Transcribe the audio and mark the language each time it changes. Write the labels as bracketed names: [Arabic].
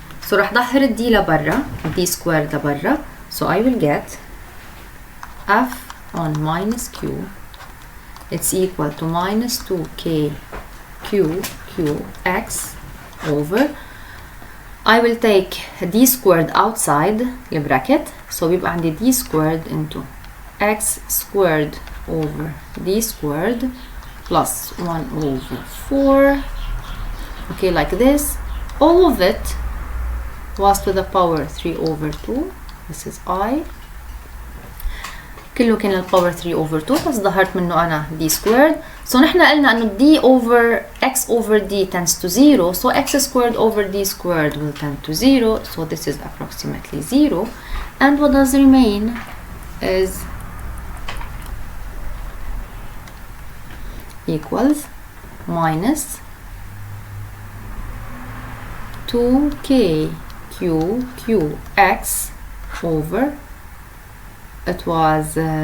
[English] So [Arabic] راح ظهر d لبرا, [English] d squared لبرا. So I will get f on minus q, it's equal to minus 2k q x over, I will take d squared outside the bracket, so [Arabic] بيبقى عندي [English] d squared into x squared over d squared plus 1 over 4. Okay, like this. All of it was to the power 3 over 2. This is I. [Arabic] كله كان الباور 3 over 2, بس ظهرت منه أنا d squared. [English] So [Arabic] نحن قلنا إنه [English] d over x over d tends to 0, so x squared over d squared will tend to 0, so this is approximately 0. And what does remain is equals minus 2k q x over, it was